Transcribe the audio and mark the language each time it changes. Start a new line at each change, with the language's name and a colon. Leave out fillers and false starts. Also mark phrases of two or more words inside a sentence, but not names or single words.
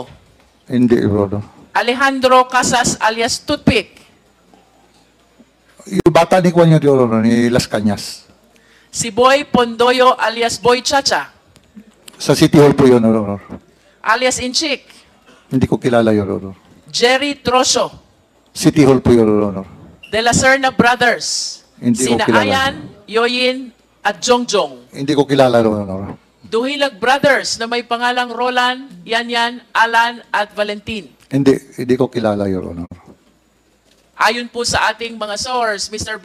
Filipino: Hindi,
English: Your Honor.
Filipino: Alejandro Casas alias Toothpick? Yung bata ni Juan yun,
English: Your Honor,
Filipino: ni Las Cañas. Si Boy Pondoyo alias Boy Chacha? Sa City Hall po yun,
English: Your Honor.
Filipino: Alias Inchik? Hindi ko kilala,
English: Your Honor.
Filipino: Jerry Trosio? City Hall po,
English: Your Honor.
Filipino: De la Serna Brothers? Hindi ko Sina kilala. Ayan, Yoyin, at Jongjong? Hindi ko kilala,
English: Your Honor.
Filipino: Duhilag Brothers na may pangalang Roland, Yanyan, Alan, at Valentin? Hindi ko kilala,
English: Your Honor.
Filipino: Ayon po sa ating mga source, Mr.